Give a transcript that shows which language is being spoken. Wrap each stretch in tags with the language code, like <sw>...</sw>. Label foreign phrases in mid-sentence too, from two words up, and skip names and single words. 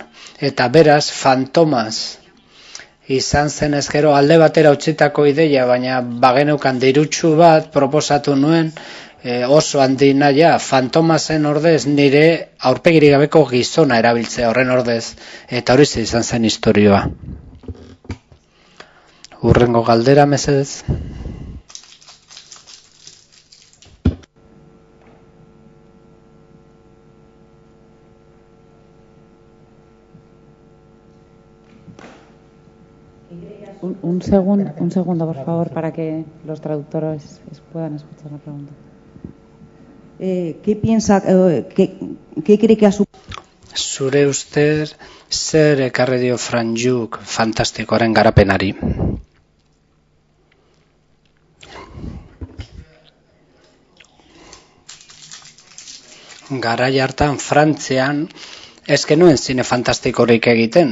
<eu>Eta beraz, fantomaz izan zen ezkero alde batera utzitako ideia, baina bageneukan dirutsu bat proposatu nuen, oso handi naia, fantomazen ordez nire aurpegirik gabeko gizona erabiltzea horren ordez, eta hori izan zen istorioa. Hurrengo galdera, mesedez.</eu> <es>Un segundo, por favor, para que los traductores puedan escuchar la pregunta. ¿Qué piensa, qué cree que ha supuesto?</es> <eu>Zure ustez, zer ekarri dio Franjuk fantastikoaren garapenari? Garai hartan Frantzian ez genuen zine fantastikorik egiten.</eu>